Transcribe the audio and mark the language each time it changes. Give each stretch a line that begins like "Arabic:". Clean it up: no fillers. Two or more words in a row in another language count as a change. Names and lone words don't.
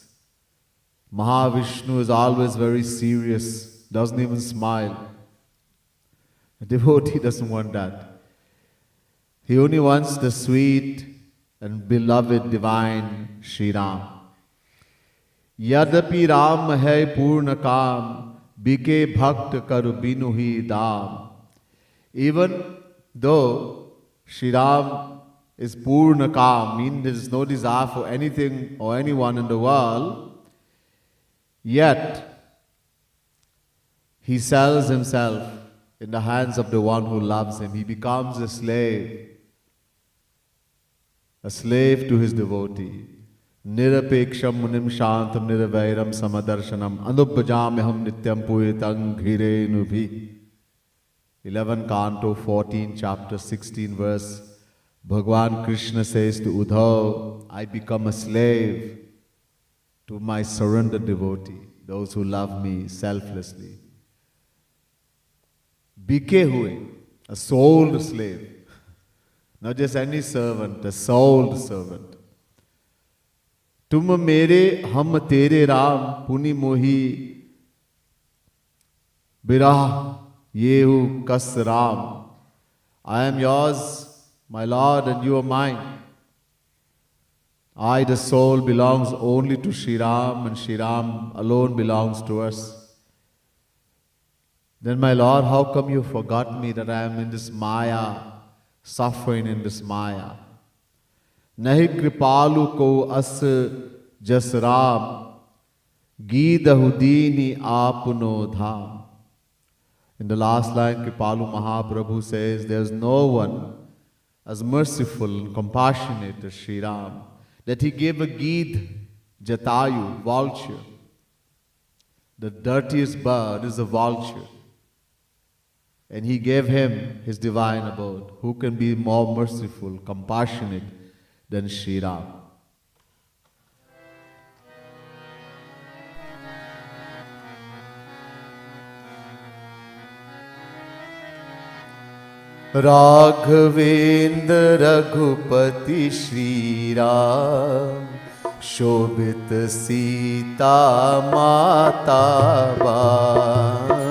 English: Mahavishnu is always very serious, doesn't even smile. A devotee doesn't want that. He only wants the sweet and beloved divine Shri Ram.
Hindi: यदपि राम है पूर्ण काम, बिके भक्त कर बिनु ही दाम.
English: Even though Shri Ram is
Hindi: purna kam,
English: meaning there is no desire for anything or anyone in the world, yet he sells himself in the hands of the one who loves him. He becomes a slave to his devotee.
Sanskrit: निरपेक्षं मुनिं शान्तं निर्वैरं समदर्शनम् अनुभजामहं नित्यं पुयितं घिरेणु 11
English: Canto 14 chapter 16 verse. Bhagwan Krishna says to Uddhav, I become a slave to my surrendered devotee, those who love me selflessly.
Hindi: Bike hue,
English: a souled slave. Not just any servant, a souled servant.
Hindi: तुम मेरे हम तेरे राम पुनि मोहि बिरह यहु कस राम.
English: I am yours, my Lord, and you are mine. I, the soul, belongs only to Shri Ram, and Shri Ram alone belongs to us. Then, my Lord, how come you forgot me that I am in this Maya, suffering in this Maya?
Hindi: नहिं कृपालु को अस जस राम, गीधहु दीनी अपुनो धाम.
English: In the last line, Kripalu Mahaprabhu says, there is no one as merciful and compassionate as Shri Ram, that he gave a Gid, Jatayu, vulture. The dirtiest bird is a vulture. And he gave him his divine abode. Who can be more merciful, compassionate than Shri Ram?
Hindi: राघवेंद्र रघुपति श्री राम, शोभित सीता माता बा.